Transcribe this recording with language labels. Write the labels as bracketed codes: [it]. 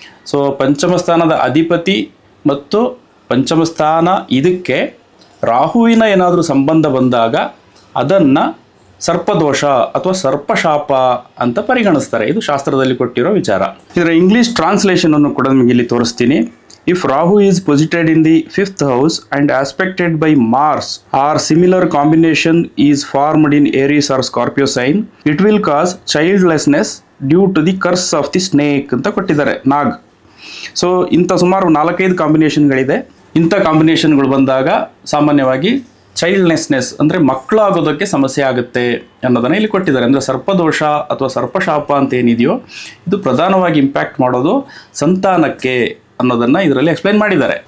[kn] So ಪಂಚಮ ಸ್ಥಾನದ ಅಧಿಪತಿ ಮತ್ತು ಪಂಚಮ ಸ್ಥಾನ ಇದಕ್ಕೆ ರಾಹುವಿನ ಏನಾದರೂ ಸಂಬಂಧ ಬಂದಾಗ ಅದನ್ನು ಸರ್ಪದೋಷ ಅಥವಾ ಸರ್ಪಶಾಪ ಅಂತ ಪರಿಗಣಿಸ್ತಾರೆ. ಇದು ಶಾಸ್ತ್ರದಲ್ಲಿ ಕೊಟ್ಟಿರೋ ವಿಚಾರ. ಇದರ ಇಂಗ್ಲೀಷ್ ಟ್ರಾನ್ಸ್ಲೇಷನನ್ನು ಕೂಡ ನಿಮಗೆ ಇಲ್ಲಿ ತೋರಿಸ್ತೀನಿ. [en] If Rahu is posited in the 5th house and aspected by Mars or similar combination is formed in Aries or Scorpio sign, it will cause childlessness due to the curse of the snake [kn] ಅಂತ ಕೊಟ್ಟಿದ್ದಾರೆ, ನಾಗ್. So ಇಂಥ ಸುಮಾರು 4-5 ಕಾಂಬಿನೇಷನ್ಗಳಿದೆ. ಇಂಥ ಕಾಂಬಿನೇಷನ್ಗಳು ಬಂದಾಗ ಸಾಮಾನ್ಯವಾಗಿ ಚೈಲ್ಡ್ನೆಸ್ನೆಸ್ ಅಂದರೆ ಮಕ್ಕಳಾಗೋದಕ್ಕೆ ಸಮಸ್ಯೆ ಆಗುತ್ತೆ ಅನ್ನೋದನ್ನು ಇಲ್ಲಿ ಕೊಟ್ಟಿದ್ದಾರೆ. ಅಂದರೆ ಸರ್ಪದೋಷ ಅಥವಾ ಸರ್ಪಶಾಪ ಅಂತ ಏನಿದೆಯೋ ಇದು ಪ್ರಧಾನವಾಗಿ ಇಂಪ್ಯಾಕ್ಟ್ ಮಾಡೋದು ಸಂತಾನಕ್ಕೆ ಅನ್ನೋದನ್ನು ಇದರಲ್ಲಿ ಎಕ್ಸ್ಪ್ಲೈನ್ ಮಾಡಿದ್ದಾರೆ.